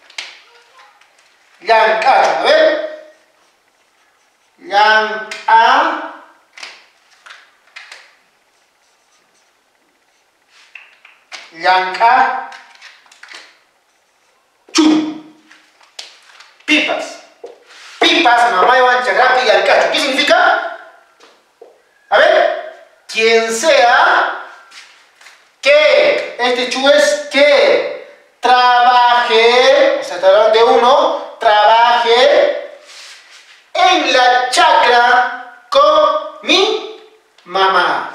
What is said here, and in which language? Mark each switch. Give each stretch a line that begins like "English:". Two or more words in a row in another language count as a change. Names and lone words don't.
Quechua: Yanka.
Spanish: A ver.
Quechua: Yanka. Yanka. Chum. Pipas. Pipas, mamá Iván Chagrapi y Alcacho.
Spanish: ¿Qué significa? A ver. Quien sea que, este chu es que trabaje, o sea, está hablando de uno, trabaje en la chacra con mi mamá.